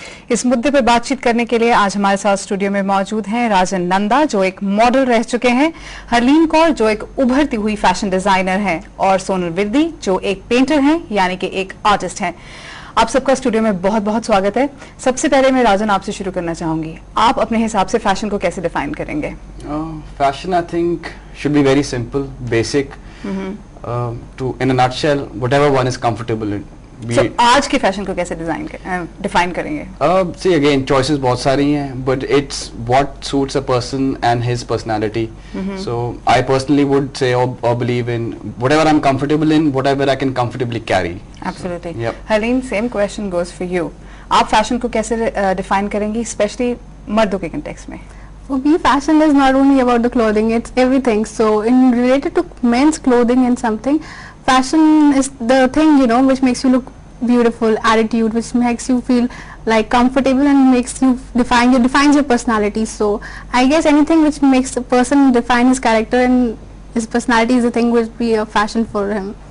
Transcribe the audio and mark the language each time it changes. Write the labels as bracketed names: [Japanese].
[Hindi] इस मुद्दे पर बातचीत करने के लिए आज हमारे साथ स्टूडियो में मौजूद हैं राजन नंदा, जो एक मॉडल रह चुके हैं, हरलीन कौर, जो एक उभरती हुई फैशन डिजाइनर हैं, और सोनल विर्दी, जो एक पेंटर हैं, यानी कि एक आर्टिस्ट हैं। आप सबका स्टूडियो में बहुत बहुत स्वागत है। सबसे पहले मैं राजन आपसे शुरू करना चाहूंगी। आप अपने हिसाब से फैशन को कैसे डिफाइन करेंगे? [English] Fashion, I think, should be very simple, basic. To, in a nutshell, whatever one is comfortable in. [Hindi] So, आज के फैशन को कैसे डिफाइन करेंगे? [English] See, again, choices [Hindi] बहुत सारी हैं, [English] but it's what suits a person and his personality. So I personally would say or believe in whatever I'm comfortable in, whatever I can comfortably carry. Absolutely. Yep. Helene, same question goes for you. [Hindi] आप fashion को कैसे define करेंगी, specially मर्दों के context में? [English] For me, fashion is not only about the clothing; it's everything. So, in related to men's clothing and something, fashion is the thing, you know, which makes you look beautiful, attitude, which makes you feel like comfortable and makes you defines your personality. So, I guess anything which makes a person define his character and his personality is the thing which be a fashion for him.